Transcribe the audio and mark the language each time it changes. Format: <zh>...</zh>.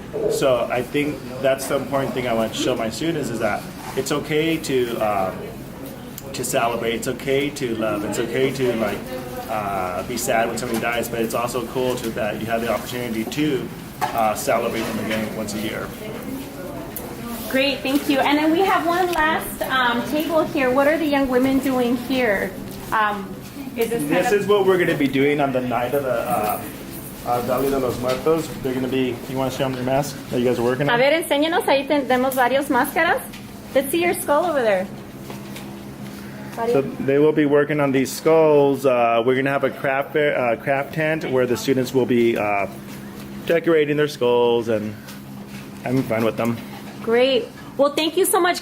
<en>So I think that's the important thing I want to show my students, is that it's okay to celebrate, it's okay to love, it's okay to be sad when somebody dies, but it's also cool that you have the opportunity to celebrate them again once a year. Great, thank you. And then we have one last table here. What are the young women doing here? This is what we're going to be doing on the night of the Dia de los Muertos. They're going to be, you want to show them your mask that you guys are working on?</en> <es>A ver, enséñanos, ahí tenemos varios máscaras.</es> <en>Let's see your skull over there. So they will be working on these skulls. We're going to have a craft tent where the students will be decorating their skulls and having fun with them. Great. Well, thank you so much.</en>